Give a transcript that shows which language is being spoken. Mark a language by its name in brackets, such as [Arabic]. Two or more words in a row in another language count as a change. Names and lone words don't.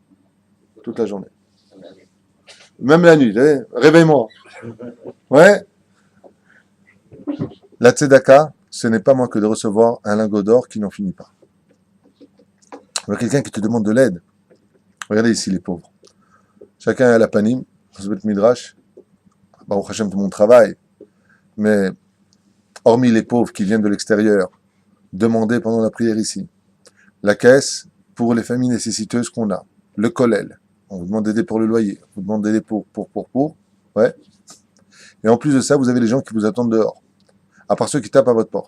[French] Toute la journée. Même la nuit. Réveille-moi. Ouais. La tzedaka, ce n'est pas moins que de recevoir un lingot d'or qui n'en finit pas. Il y a quelqu'un qui te demande de l'aide. Regardez ici les pauvres. Chacun a la panim, dans ce midrash. [Hebrew] ברוך השם, [French] tout le monde travaille. Mais, hormis les pauvres qui viennent de l'extérieur, demander pendant la prière ici, la caisse pour les familles nécessiteuses qu'on a, le kollel, on vous demande d'aider pour le loyer, on vous demande d'aider pour, ouais. Et en plus de ça, vous avez les gens qui vous attendent dehors, à part ceux qui tapent à votre porte.